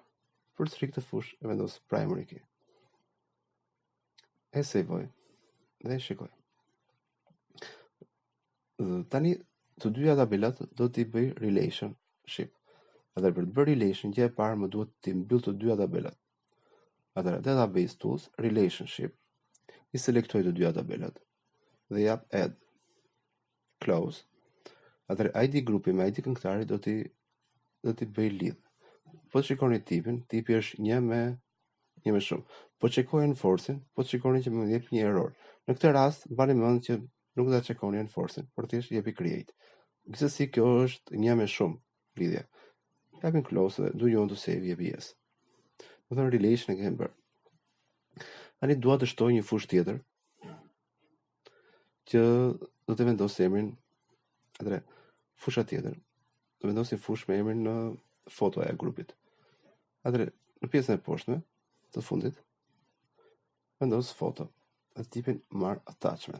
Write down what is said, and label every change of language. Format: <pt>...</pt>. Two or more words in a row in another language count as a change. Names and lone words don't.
<sq>Përsëri këtë fushë e vendos</sq> <en>primary key.</en> <sq>E sevoj dhe e shikoj. Tani të dyja tabelat do t'i bëj relationship. Atëherë për të bërë relation, gjë e parë më duhet të mbyll të dyja tabelat. Atëherë</sq> <en>database tools, relationship,</en> <sq>i selektoj të dyja tabelat dhe jap</sq> <en>add, close.</en> <sq>Atëherë ID grupi me ID këngëtarit do t'i bëj lidh. Po të shikoni tipin, tipi është një me shumë. Po çekoj enforcing, po të shikoni që më jep një error. Në këtë rast, mbani mend që nuk do ta çekoni enforcing, por thjesht jepi create. Gjithsesi kjo është një me shumë lidhje. Japim close dhe</sq> <en>do you want to save</en> <sq>jepi yes. Do të thonë relation e kemi bërë. Tani dua të shtoj një fushë tjetër që do të vendos emrin. Atëherë, fusha tjetër. Do vendosim fushë me emrin në fotoja e grupit. Atëherë, në pjesën e poshtme të fundit vendos foto dhe tipin</sq> <en>mark attachment.</en>